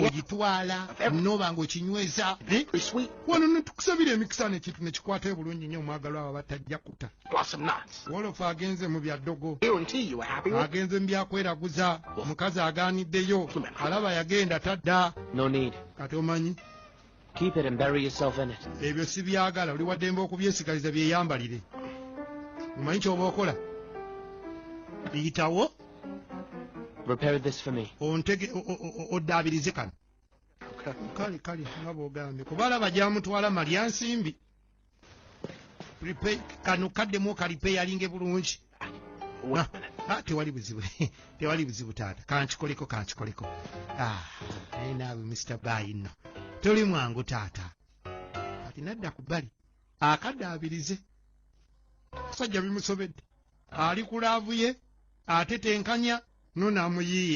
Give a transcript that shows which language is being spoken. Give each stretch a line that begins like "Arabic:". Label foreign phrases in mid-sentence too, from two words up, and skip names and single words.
Ganda: Ogitwala n'oba ng'okinyweza.
English: every sweet
Ganda: Wano ne tukusabira emikisa n'ekintu ne kikwatayo bulungi nnyo omwagalwa abo batajja kuta.
English: blossom knots.
Ganda: Wolofu agenze mu bya ddogo.
English: Guarantee you a happy one.
Ganda: Agenze mu byakweraguza. Omukazi agaaniddeyo. Alaba yagenda tadda.
English: No need.
Ganda: Kati omanyi
English: Keep it and bury yourself in it.
Ganda: ebyo si byagala oli waddembe okubyesigaliza byeyambalire. Omanyi ky'oba okola? Biyitawo
English: Repair this for me.
Ganda: oddaabirize kano. Kale nga bw'ogambye kuba alaba gy'amutwala malya nsimbi. Kano kaddemu okalipeyalinge bulungi.
English: Wait a minute.
Ganda: Tewali buzibu tewali buzibu taata kankikoleko. Naye naawe Mr. Bai nno toli mwangu taata. Kati nadda ku bbali akaddaabirize. Musajja bimusobedde ali ku laavu ye atetenkanya n'amuyiiya.